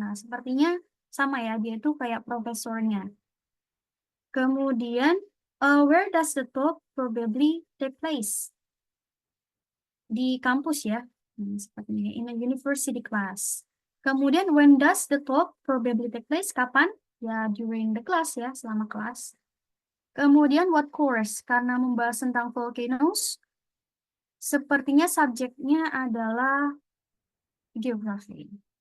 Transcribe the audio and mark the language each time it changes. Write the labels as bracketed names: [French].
[Indonesian] Nah, sepertinya sama ya, dia itu kayak profesornya. Kemudian, [English] where does the talk probably take place? [Indonesian] Di kampus ya, sepertinya [English] in a university class. [Indonesian] Kemudian, [English] when does the talk probably take place? [Indonesian] Kapan? Ya, [English] during the class [Indonesian] ya, selama kelas. Kemudian, [English] what course? [Indonesian] Karena membahas tentang volcanoes, sepertinya subjeknya adalah geography.